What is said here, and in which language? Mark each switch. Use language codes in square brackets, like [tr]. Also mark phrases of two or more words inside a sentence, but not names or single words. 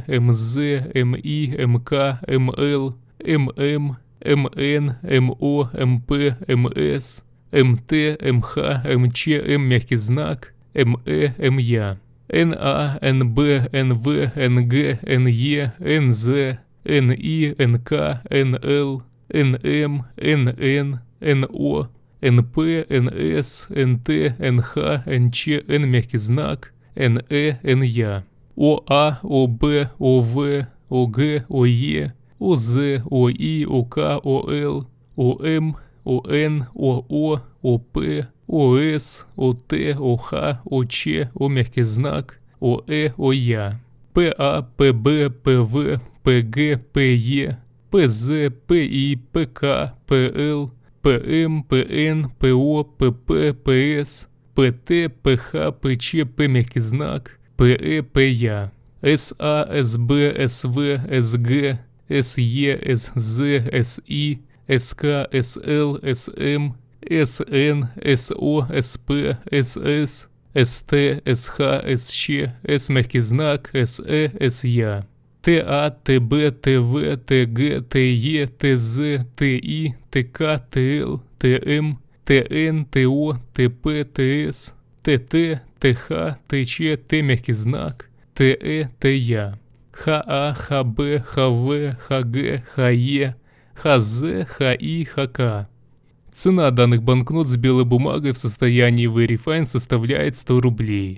[ru] МЗ, МИ, МК, МЛ, ММ, МН, МО, МП, МС, МТ, МХ, МЧ, М мягкий знак, МЭ, МЯ, НА, НБ, НВ, НГ, НЕ, НЗ, НИ, НК, НЛ, НМ, НН, НО, НП, НС, НТ, НХ, НЧ, Н мягкий знак, НЭ, НЯ, ОА, ОБ, ОВ, ОГ, ОЕ, ОЗ, ОИ, ОК, ОЛ, ОМ, ОН, ОО, ОП, ОС, ОТ, ОХ, ОЧ, О мягкий знак, ОЭ, ОЯ, ПА, ПБ, ПВ, ПГ, ПЕ, ПЗ, ПИ, ПК, ПЛ, ПМ, ПН, ПО, ПП, ПС, ПТ, ПХ, ПЧ, П мягкий знак, ПЭ, ПЯ, СА, СБ, СВ, СГ, СЕ, СЗ, СИ, СК, СЛ, СМ, СН, СО, СП, СС, СТ, СХ, СЧ, С мягкий знак, СЭ, СЯ, ТА, ТБ, ТВ, ТГ, ТЕ, ТЗ, ТИ, ТК, ТЛ, ТМ, ТН, ТО, ТП, ТС, ТТ, ТХ, ТЧ, Т мягкий знак, ТЭ, ТЯ, ХА, ХБ, ХВ, ХГ, ХЕ, ХЗ, ХИ, ХК. Цена данных банкнот с белой бумагой в состоянии Verifine составляет 100 рублей.